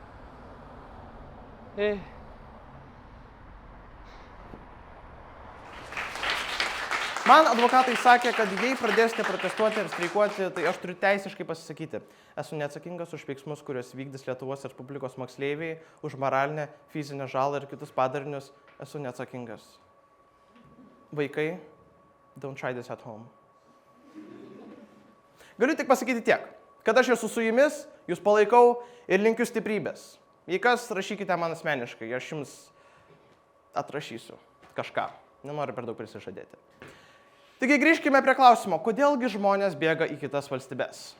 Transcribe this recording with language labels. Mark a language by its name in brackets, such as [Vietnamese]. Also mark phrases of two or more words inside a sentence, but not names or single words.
[Lithuanian] Man advokatai sakė, kad jei pradėsite protestuoti ir streikuoti, tai aš turiu teisiškai pasisakyti. Esu neatsakingas už veiksmus, kuriuos vykdys Lietuvos Respublikos moksleiviai, už moralinę, fizinę žalą ir kitus padarinius. Esu neatsakingas. Vaikai, [English] don't try this at home. [Lithuanian] Galiu tik pasakyti tiek, kad aš esu su jumis, jūs palaikau ir linkiu stiprybės. Jei kas, rašykite man asmeniškai, aš jums atrašysiu kažką. Nenoriu per daug prisižadėti. Taigi grįžkime prie klausimo, kodėlgi žmonės bėga į kitas valstybes.